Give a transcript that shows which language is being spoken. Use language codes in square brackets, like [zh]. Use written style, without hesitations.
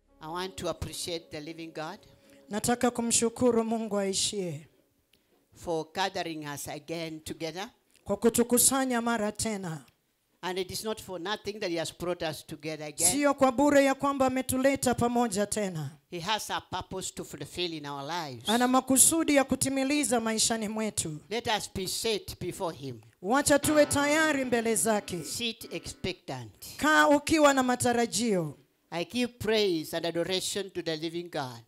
[en] want to appreciate the living God [sw] Nataka kumshukuru Mungu aishie [en] for gathering us again together. [sw] kwa kutukusanya mara tena. [en] And it is not for nothing that he has brought us together again. [sw] Sio kwa bure ya kwamba ametuleta pamoja tena. [en] He has a purpose to fulfill in our lives. [sw] Ana makusudi ya kutimiliza maishani mwetu. [en] Let us be set before him. [sw] Wacha tuwe tayari mbele zake. [en] Sit expectant. [sw] Kaa ukiwa na matarajio. [en] I give praise and adoration to the living God.